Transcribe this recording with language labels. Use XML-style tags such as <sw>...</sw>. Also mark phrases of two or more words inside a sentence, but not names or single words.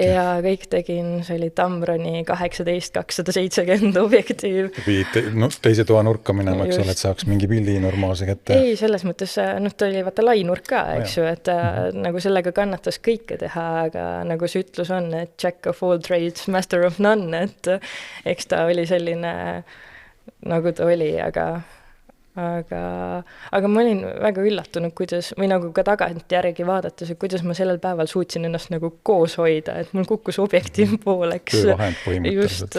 <et>Ja kõik tegin, see oli Tamroni 18-270 objektiiv. Teise toa nurka minema, eks ole, et saaks mingi pildi normaalse kätte? Ei, selles mõttes, ta oli vaata lainurk ka, eks ju, et nagu sellega kannatas kõike teha, aga nagu see ütlus on, et</et> <en>jack of all trades, master of none,</en> <et>et eks ta oli selline, nagu ta oli, aga ma olin väga üllatunud, kuidas, või nagu ka tagant järgi vaadates, et kuidas ma sellel päeval suutsin ennast nagu koos hoida, et mul kukkus objektiiv pooleks. Töövahend põhimõtteliselt.</et>